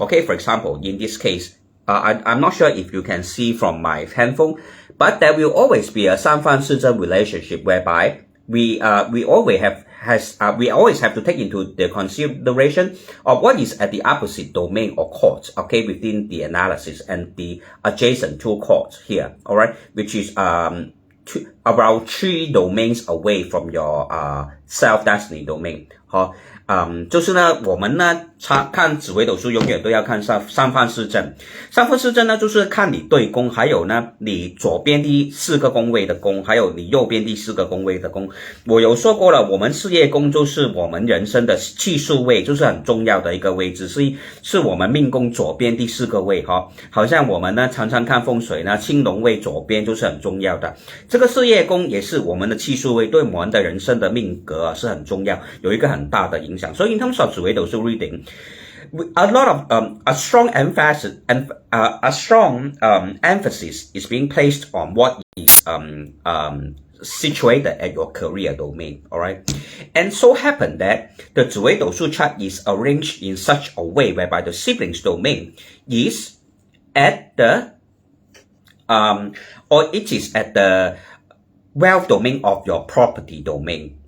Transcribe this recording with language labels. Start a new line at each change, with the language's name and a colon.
English: Okay, for example, in this case, I'm not sure if you can see from my handphone, but there will always be a 三方四正 relationship whereby we always have to take into the consideration of what is at the opposite domain or chords, okay, within the analysis and the adjacent two chords here, alright, which is about 3 domains away from your self-destiny domain.
Chinese: 就是呢，我们呢看紫微斗数永远都要看三方四正。三方四正呢，就是看你对宫，还有呢你左边第4个宫位的宫，还有你右边第4个宫位的宫。我有说过了，我们事业宫就是我们人生的气数位，就是很重要的一个位置，是我们命宫左边第4个位哈。好像我们呢常常看风水呢，青龙位左边就是很重要的。这个事业宫也是我们的气数位，对我们的人生的命格是很重要，有一个很大的影响。
English: So in terms of 紫微斗数reading, a strong emphasis is being placed on what is situated at your career domain, alright? And so happen that the 紫微斗数 chart is arranged in such a way whereby the siblings domain is at the wealth domain of your property domain.